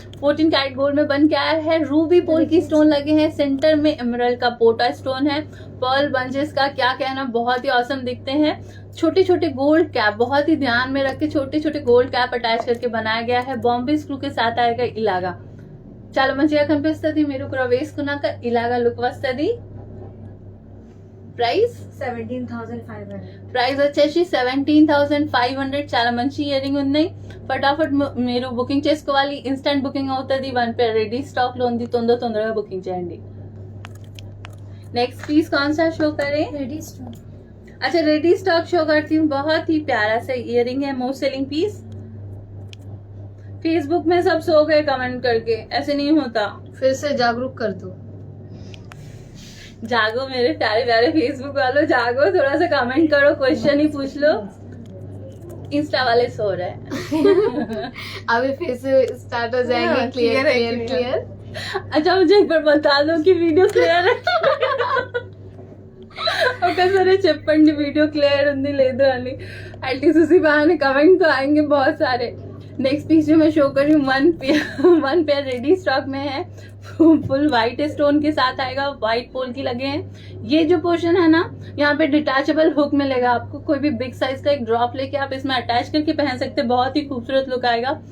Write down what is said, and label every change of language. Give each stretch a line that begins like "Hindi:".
Hindi: 14 carat gold में बन के आया है। रूबी पोल की स्टोन लगे हैं, सेंटर में एमरल्ड का पोटा स्टोन है। पर्ल बंचेस का क्या कहना, बहुत ही औसम दिखते हैं। छोटे छोटे गोल्ड कैप, बहुत ही ध्यान में रख के छोटे छोटे गोल्ड कैप अटैच करके बनाया गया है। बॉम्बे स्क्रू के साथ आएगा इलागा।
Telugu: చాలా మంచిగా కనిపిస్తుంది, మీరు కూడా వేసుకున్నాక ఇలాగా లుక్ వస్తుంది।
English: Price 17,500.
Telugu: ప్రైస్ వచ్చేసి 17,500। చాలా మంచి ఇయరింగ్ ఉన్నాయి। ఫటాఫట్ మీరు బుకింగ్ చేసుకోవాలి, ఇన్స్టెంట్ బుకింగ్ అవుతుంది। 1 पेयर రెడీ స్టాక్ లో ఉంది, తొందరగా బుకింగ్ చేయండి।
Hindi: नेक्स्ट पीस कौन सा शो करें? Ready stone. अच्छा रेडी स्टॉक शो करती हूँ। बहुत ही प्यारा सा इयरिंग है, मोस्ट सेलिंग पीस। फेसबुक में सब सो गए कमेंट करके, ऐसे नहीं होता। फिर से जागरूक कर दो। जागो मेरे प्यारे प्यारे फेसबुक वालों, जागो, थोड़ा सा कमेंट करो, क्वेश्चन ही पूछ लो। इंस्टा वाले सो रहे हैं। अभी फिर से स्टार्ट हो जाएंगे। हाँ,
English: Clear clear है, clear clear।
Hindi: अच्छा मुझे एक बार बता दो कि वीडियो क्लियर है।
Telugu: ఒకసారి చెప్పండి वीडियो क्लियर ఉంది లేదు అని।
Hindi: एटलीस्ट उसी बहाने कमेंट तो आएंगे बहुत सारे। नेक्स्ट पीस जो मैं शो कर रही हूँ 1 पेयर रेडी स्टॉक में है। फुल व्हाइट स्टोन के साथ आएगा, व्हाइट पोल की लगे हैं। ये जो पोर्शन है ना, यहाँ पे डिटैचेबल हुक मिलेगा आपको। कोई भी बिग साइज का एक ड्रॉप लेके आप इसमें अटैच करके पहन सकते हैं, बहुत ही खूबसूरत लुक आएगा।